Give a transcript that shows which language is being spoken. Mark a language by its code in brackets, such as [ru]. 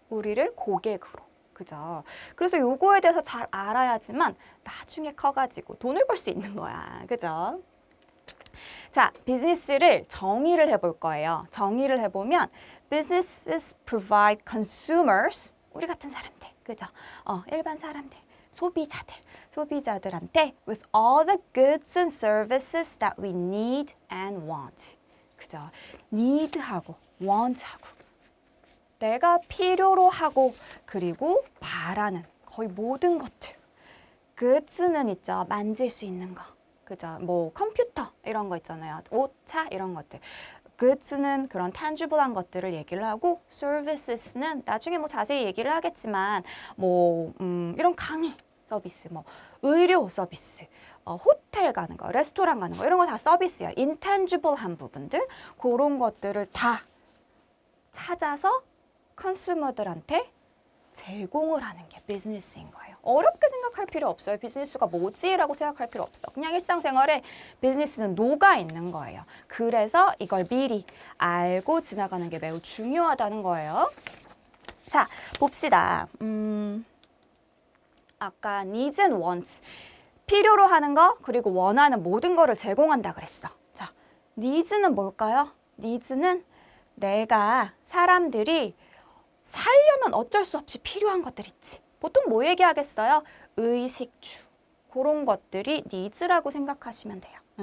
[ko] 우리를 고객으로. 그죠? 그래서 요거에 대해서 잘 알아야지만 나중에 커가지고 돈을 벌 수 있는 거야. 그죠? 자, 비즈니스를 정의를 해볼 거예요. 정의를 해보면 [en] businesses provide consumers, [ko] 우리 같은 사람들, 그죠? 일반 사람들, 소비자들한테 [en] with all the goods and services that we need and want. [ko] 그죠? need하고 want하고 내가 필요로 하고 그리고 바라는 거의 모든 것들. goods는 있죠. 만질 수 있는 거. 그죠? 뭐 컴퓨터 이런 거 있잖아요. 옷, 차 이런 것들. goods는 그런 tangible한 것들을 얘기를 하고 services는 나중에 뭐 자세히 얘기를 하겠지만 뭐 이런 강의 서비스, 뭐 의료 서비스, 호텔 가는 거, 레스토랑 가는 거 이런 거 다 서비스야. intangible한 부분들 그런 것들을 다 찾아서 컨슈머들한테 제공을 하는 게 비즈니스인 거예요. 어렵게 생각할 필요 없어요. 비즈니스가 뭐지라고 생각할 필요 없어. 그냥 일상생활에 비즈니스는 녹아 있는 거예요. 그래서 이걸 미리 알고 지나가는 게 매우 중요하다는 거예요. 자, 봅시다. 아까 [en] needs and wants. [ko] 필요로 하는 거 그리고 원하는 모든 거를 제공한다 그랬어. 자, needs는 뭘까요? needs는 내가 사람들이 살려면 어쩔 수 없이 필요한 것들 있지. 보통 뭐 얘기하겠어요? 의식주. 그런 것들이 needs라고 생각하시면 돼요.